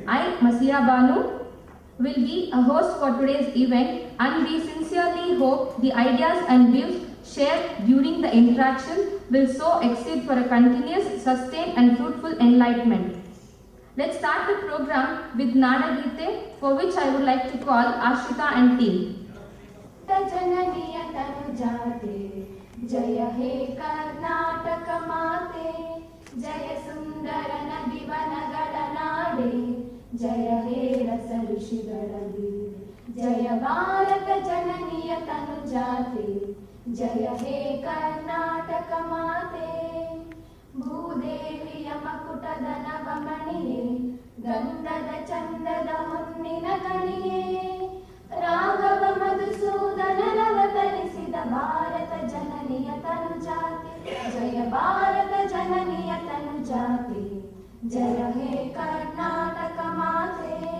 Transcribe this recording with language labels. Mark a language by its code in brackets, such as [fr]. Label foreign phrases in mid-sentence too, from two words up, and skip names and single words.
[en] I, Masiya Banu, will be a host for today's event, and we sincerely hope the ideas and views shared during the interaction will so exceed for a continuous, sustained and fruitful enlightenment. Let's start the program with Nada Gite, for which I would like to call Ashita and team. [kn] ಜಯ ಹೇ ಕರ್ನಾಟಕ ಮಾತೆ ಜಯ ಸುಂದರ ನದಿ ವನಗಳ ನಾಡೆ ಜಯ ಹೇ ರಸ ಋಷಿಗಳ ಜಯ ಭಾರತ ಜನನಿಯ ತನುಜಾತೆ ಜಯ ಹೇ ಕರ್ನಾಟಕ ಮಾತೆ ಭೂದೇವಿಯ ಮಕುಟದ ನವಮಣಿಯೇ ಗಂಧದ ಚಂದದ ಹೊನ್ನಿನ ಗಣಿಯೇ ರಾಘವ ಮಧುಸೂದನನವತರಿಸಿದ ಭಾರತ ಜನನಿಯ ತನುಜಾತೆ ಜಯ ಭಾರತ ಜನನಿಯ ತನುಜಾತೆ ಜಯ ಹೇ ಕರ್ನಾಟಕ ಮಾತೆ